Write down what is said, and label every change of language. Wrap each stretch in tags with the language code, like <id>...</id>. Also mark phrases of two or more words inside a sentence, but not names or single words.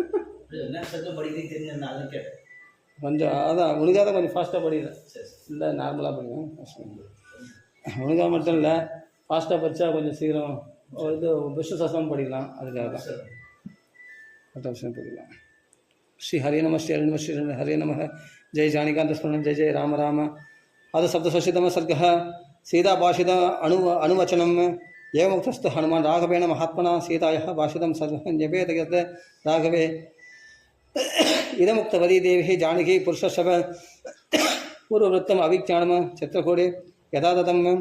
<ta>கொஞ்சம் அதான் உனக்காக தான் கொஞ்சம் ஃபாஸ்ட்டாக படிக்கிறேன். இல்லை நார்மலாக படிக்கிறேன். உனக்காக மட்டும் இல்லை, ஃபாஸ்ட்டாக படித்தா கொஞ்சம் சீக்கிரம் இது விஷ்ணு சஹஸ்ரநாமம் படிக்கலாம். அதுக்காக தான் மற்ற விஷயம் படிக்கலாம்.</ta> <sa>श्री हरे नम श्री हरि नम श्री हरे नम. जय जानिकांत स्मरण जय जय राम राम. अद सप्तषष्टितम सर्ग सीता भाषित अनुवचनम एवमुक्तस्तु हनुमान राघवेण महात्मना सीतायाः भाषितं सर्वं जपेत यत् राघवे इदमुक्तवती देवी जानकी पुरुषशव पूर्ववृत्तम अभिज्ञानम चित्रकूटे यदा दत्तं</sa>